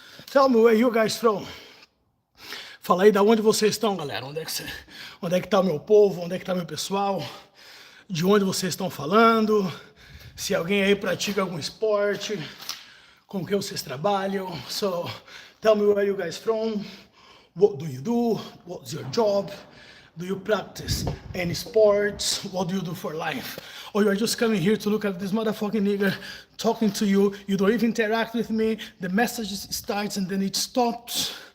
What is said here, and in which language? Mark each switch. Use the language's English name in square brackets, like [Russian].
[English] Tell me where you guys from. [Portuguese] Fala aí da onde vocês estão, galera. Onde é que tá o meu povo? Onde é que tá meu pessoal? De onde vocês estão falando? Se alguém aí pratica algum esporte, com que vocês trabalham. [English] So, tell me where you guys from. What do you do? What's your job? Do you practice any sports? What do you do for life? Or you are just coming here to look at this motherfucking nigga talking to you. You don't even interact with me. The message starts and then it stops.